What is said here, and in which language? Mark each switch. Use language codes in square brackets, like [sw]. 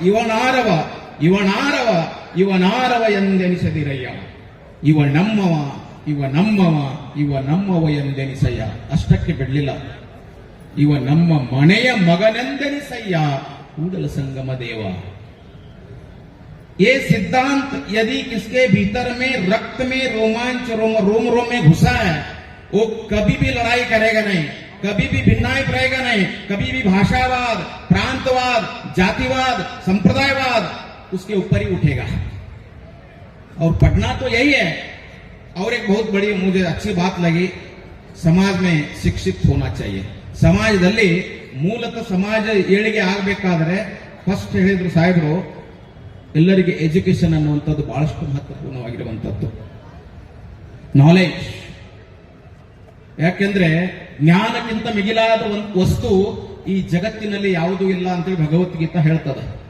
[kn] ಇವನಾರವ ಇವನಾರವ ಇವನಾರವ ಎಂದೆನಿಸದಿರಯ್ಯ. ಇವ ನಮ್ಮವ ಇವ ನಮ್ಮವ ಇವ ನಮ್ಮವ ಎಂದೆನಿಸಯ್ಯ. ಅಷ್ಟಕ್ಕೆ ಬಿಡ್ಲಿಲ್ಲ. ಇವ ನಮ್ಮ ಮನೆಯ ಮಗನೆಂದೆನಿಸಯ್ಯ ಕೂಡಲ ಸಂಗಮ ದೇವ. [hi] ये सिद्धांत यदि किसके भीतर में रक्त में रोमांच रोम रोम में घुसा है, वो कभी भी लड़ाई करेगा नहीं, कभी भी भिन्नाभिप्राय नहीं, कभी भी भाषावाद, प्रांतवाद, जातिवाद, संप्रदायवाद उसके ऊपर ही उठेगा. और पढ़ना तो यही है. और एक बहुत बड़ी मुझे अच्छी बात लगी, समाज में शिक्षित होना चाहिए. [kn] ಸಮಾಜದಲ್ಲಿ ಮೂಲತಃ ಸಮಾಜ ಏಳಿಗೆ ಆಗಬೇಕಾದ್ರೆ ಫಸ್ಟ್ ಹೇಳಿದ್ರು ಸಾಹೇಬರು, ಎಲ್ಲರಿಗೆ ಎಜುಕೇಶನ್ ಅನ್ನುವಂಥದ್ದು ಬಹಳಷ್ಟು ಮಹತ್ವಪೂರ್ಣವಾಗಿರುವಂಥದ್ದು. ನಾಲೆಜ್. ಯಾಕೆಂದ್ರೆ ಜ್ಞಾನಕ್ಕಿಂತ ಮಿಗಿಲಾದ ಒಂದು ವಸ್ತು ಈ ಜಗತ್ತಿನಲ್ಲಿ ಯಾವುದೂ ಇಲ್ಲ ಅಂತೇಳಿ ಭಗವದ್ಗೀತಾ ಹೇಳ್ತದೆ.